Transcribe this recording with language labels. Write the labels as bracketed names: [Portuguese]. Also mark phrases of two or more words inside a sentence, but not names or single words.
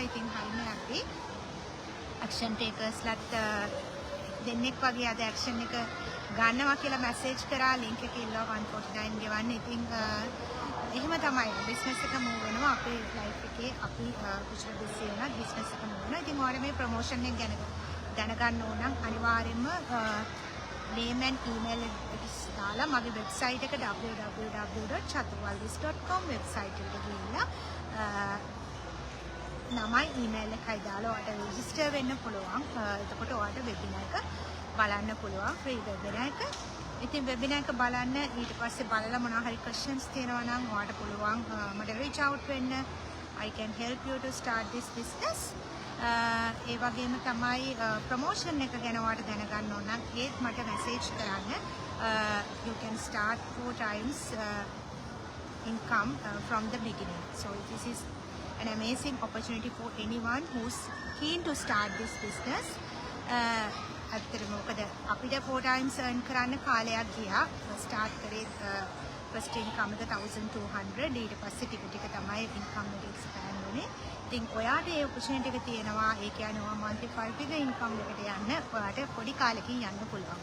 [Sinhala] ඉතින් හරිම අපි ඇක්ෂන් ටේකර්ස්ලාත් දෙන්නෙක් වගේ අද ඇක්ෂන් එක ගන්නවා කියලා මැසේජ් කරා ලින්ක් එක ඉල්ලුවා 149 ගෙවන්න. ඉතින් එහෙම තමයි බිස්නස් එක මූව් වෙනවා අපේ ලයිෆ් එකේ අපි කොච්චර බිසි වුණත් බිස්නස් එක මූව් වෙනවා. ඉතින් ඔයාලා මේ ප්‍රොමෝෂන් එක ගැන දැනගන්න ඕන නම් අනිවාර්යයෙන්ම [English] name and email address [Sinhala] දාලා මගේ website එක www.chatualvis.com website එකට ගිහිල්ලා නමයි email එකයි දාලා ඔයාලට register වෙන්න පුළුවන්. එතකොට ඔයාලට webinar එක බලන්න පුළුවන් free webinar එක. ඉතින් webinar එක බලන්න ඊට පස්සේ බලලා මොනවා හරි questions තියෙනවා නම් ඔයාලට පුළුවන් මට [English] reach out [Sinhala] වෙන්න. [English] I can help you to start this business. ඒ වගේම තමයි ප්‍රොමෝෂන් එක ගැන ඔයාලට දැනගන්න ඕන නම් ඒත් මට මැසේජ් කරන්න. You can start 4 times income from the beginning. So this is an amazing opportunity for anyone who's keen to start this business. [Sinhala] අත්‍තරම මොකද අපිට [English] 4 times earn [Sinhala] කරන්න කාලයක් ගියා. start කරේ [English] first income [Sinhala] එක 1200 ඊට පස්සේ ටික ටික තමයි income එක expand වෙන්නේ. ඉතින් ඔයාට ඒ opportunity එක තියෙනවා. ඒ කියන්නේ ඔයා [English] monthly 5 figure income [Sinhala] එකට යන්න ඔයාට පොඩි කාලෙකින් යන්න පුළුවන්.